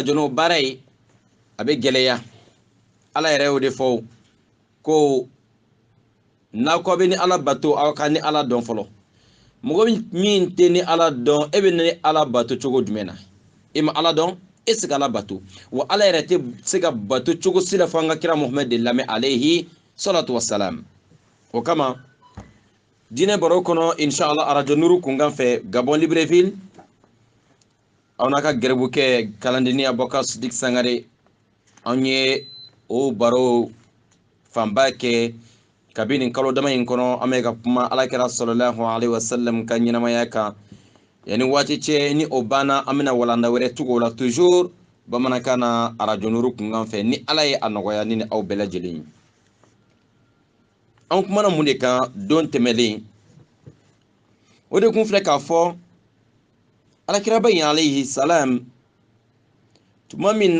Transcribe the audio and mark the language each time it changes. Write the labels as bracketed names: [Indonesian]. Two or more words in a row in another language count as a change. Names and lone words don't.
[Bambara] jono barai abe geleya ala yɛrɛ o de fɔ ko na ko be ni ala bato aw ka ni ala dɔn fɔlɔ mɔgɔ min tɛ ni ala dɔn e be ni ala bato cogo jumɛn na e ma ala dɔn e se ka ala bato wa ala yɛrɛ tɛ se ka bato cogo si la fɔ an ka kira muhammed de lamɛn [Arabic] عليه الصلاة والسلام. [Bambara] O kama diinɛ baro kɔnɔ inshallah arajo nuru kunkan fɛ Gabon Libreville aw n'a ka gɛrɛbu kɛ kalandeni Abubakar Sidik Sangare an ye o baro fanba kɛ kabini kalo dama in kɔnɔ an bɛ ka kuma alakira [Arabic] صلى الله عليه وسلم [Bambara] ka ɲɛnamaya kan yani waati cɛ ni o banna an bɛna walanda wɛrɛ tugu o la toujours bamanankan na arajo nuru kunkan fɛ ni ala ye a nɔgɔya ni aw bɛɛ lajɛlen ye. An kumana mun de kan don tɛmɛlen o de kun filɛ k'a fɔ alakiraba in [Arabic] عليه السلام [Bambara] tuma min